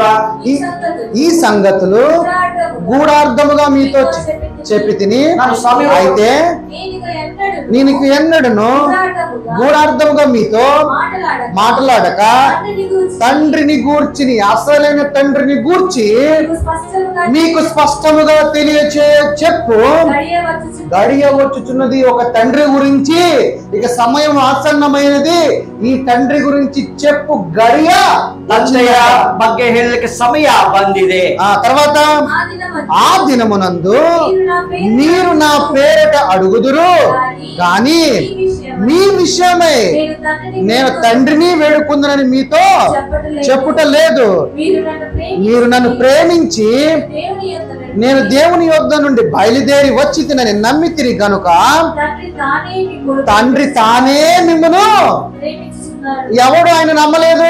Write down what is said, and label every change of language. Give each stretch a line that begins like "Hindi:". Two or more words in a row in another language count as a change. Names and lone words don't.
Telugu: ఈ సంగతులు గూఢార్థముగా మీతో చెప్పి తిని, అయితే నేను ఎన్నడను గూఢార్థముగా మీతో మాట్లాడక తండ్రిని గూర్చిని, అసలైన తండ్రిని గూర్చి మీకు స్పష్టముగా చెప్పు. గడియ వచ్చుచున్నది ఒక తండ్రి గురించి, ఇక సమయం ఆసన్నమైనది, ఈ తండ్రి గురించి చెప్పు గడియ
Kannada: ಬಗ್ಗೆ ಹೇಳಲಿಕ್ಕೆ ಸಮಯ ಬಂದಿದೆ.
Telugu: తర్వాత ఆ దినమునందు మీరు నా పేరట అడుగుదురు, కానీ మీ విషయమై నేను తండ్రిని వేడుకుందునని మీతో చెప్పుట లేదు. మీరు నన్ను ప్రేమించి నేను దేవుని యొద్ద నుండి బయలుదేరి వచ్చి తినని నమ్మితిరి గనుక తండ్రి తానే మిమ్మును, ఎవడు ఆయన నమ్మలేదు.